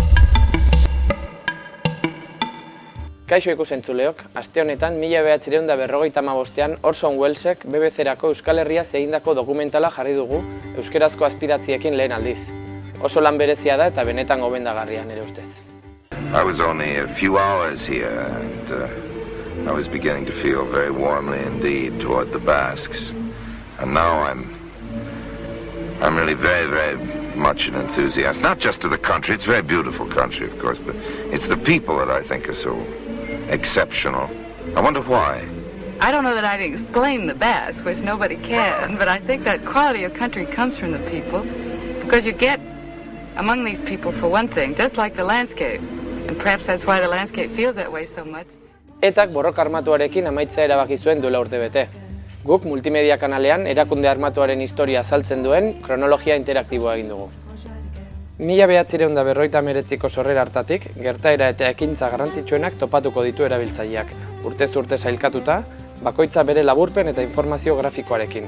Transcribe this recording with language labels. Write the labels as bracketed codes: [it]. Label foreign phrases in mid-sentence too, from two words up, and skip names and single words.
[eu] Kaixo ikusentzuleok, aste honetan 1955ean Orson Wellesek BBC-rako Euskal Herria egindako dokumentala jarri dugu euskerazko azpidatziekin lehen aldiz. Oso lan berezia da eta benetan gomendagarria nire ustez. [en] I was only a few hours here and I was beginning to feel very warmly indeed toward the Basques. And now I'm really very much an enthusiast, not just to the country. It's a very beautiful country, of course, but it's the people that I think are so exceptional. I wonder why. I don't know that I can explain the Basque, which nobody can, but I think that quality of country comes from the people, because you get among these people, for one thing, just like the landscape, and perhaps that's why the landscape feels that way so much. [eu] Etak borroka armatuarekin amaitzea erabaki zuen duela urtebete. Guk multimedia kanalean erakunde armatuaren historia azaltzen duen kronologia interaktiboa egin dugu. 1959ko sorrera hartatik, gertaera eta ekintza garrantzitsuenak topatuko ditu erabiltzaileak, urtez urte sailkatuta, bakoitza bere laburpen eta informazio grafikoarekin.